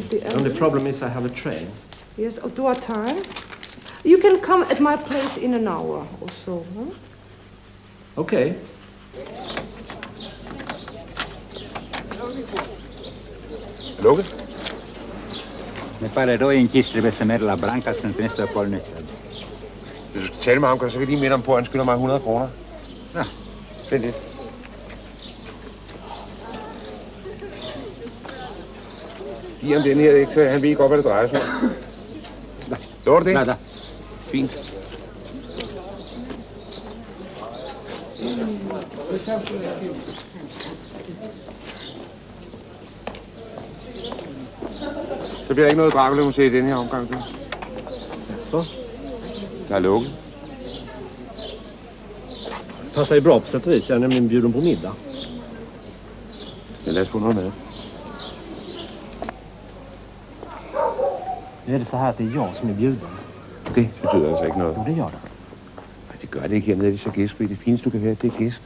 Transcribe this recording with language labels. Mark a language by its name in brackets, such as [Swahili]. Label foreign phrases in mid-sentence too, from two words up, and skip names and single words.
[English] The only problem is I have a train. Yes, to what time? You can come at my place in an hour or so. Huh? Okay. [Danish] Lukket? [Romanian] Me pare doi închis trebuie să merg la Branca să întâlnesc pe Polnex. [Danish] Hvis du skal tale med ham, så kan jeg lige minde ham på, at han skylder mig 100 kroner. Ja. Vent lidt. Giv ham den her, ikke? Så han ved godt, hvad det drejer sig om. Lover du det? [Romanian] Da. [Danish] Fint. Så bliver der ikke noget Dracula-museet i den her omgang, du? Så? Der er lukket. [Swedish] Passar ju bra på sätt och vis. Jag är nämligen bjuden på middag. [Danish] Men lad os få noget mad. [Swedish] Nu är det så här att det är jag som är bjuden. [Danish] Det betyder altså ikke noget. Jo, det gør det. Nej, det gør det ikke hernede. Det er så gæstfri. Det fineste, du kan være, det er gæst.